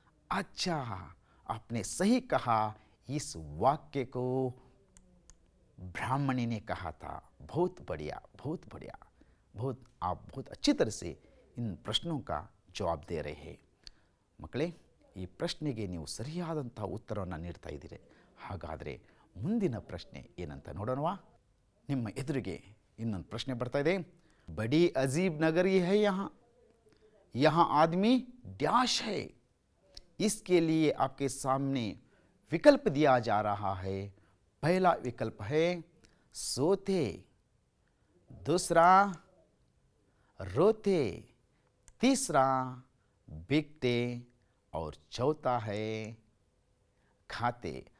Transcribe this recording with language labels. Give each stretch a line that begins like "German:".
Hindi: अच्छा, आपने सही कहा, इस वाक्य को ब्राह्मणी ने कहा था। बहुत बढ़िया, बहुत बढ़िया। आप बहुत अच्छी तरह से इन प्रश्नों का जवाब दे रहे हैं ಮಕ್ಕಳೇ।
Kannada: ಈ ಪ್ರಶ್ನೆಗೆ ನೀವು ಸರಿಯಾದಂಥ ಉತ್ತರವನ್ನು ನೀಡ್ತಾ ಇದ್ದೀರಿ। ಹಾಗಾದರೆ ಮುಂದಿನ ಪ್ರಶ್ನೆ ಏನಂತ ನೋಡೋಣವಾ? ನಿಮ್ಮ ಎದುರಿಗೆ ಇನ್ನೊಂದು ಪ್ರಶ್ನೆ ಬರ್ತಾ ಇದೆ।
Hindi: बड़ी अजीब नगरी है यहाँ आदमी डैश है। इसके लिए आपके सामने विकल्प दिया जा रहा है। पहला विकल्प है सोते, दूसरा रोते, तीसरा बिकते और चौथा है खाते।